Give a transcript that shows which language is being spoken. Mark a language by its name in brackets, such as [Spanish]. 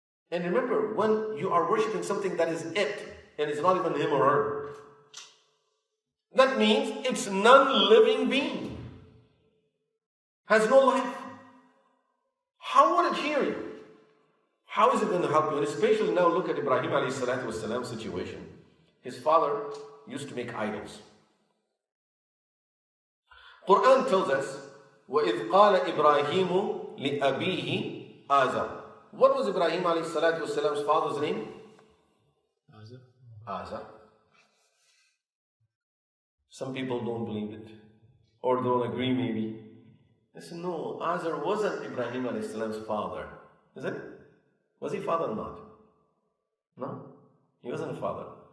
[English] And remember, when you are worshipping something that is it, and it's not even him or her, that means it's non-living being. Has no life. How would it hear you? How is it going to help you? And especially now look at Ibrahim A S situation. His father used to make idols. Qur'an tells us, [Arabic] وَإِذْ قَالَ إِبْرَاهِيمُ لِأَبِيهِ آزَرَ. [English] What was Ibrahim A S father's name? Azar. Some people don't believe it, or don't agree maybe. They say, no, Azar wasn't Ibrahim A S father. Is it? Was he father or not? No? He wasn't a father.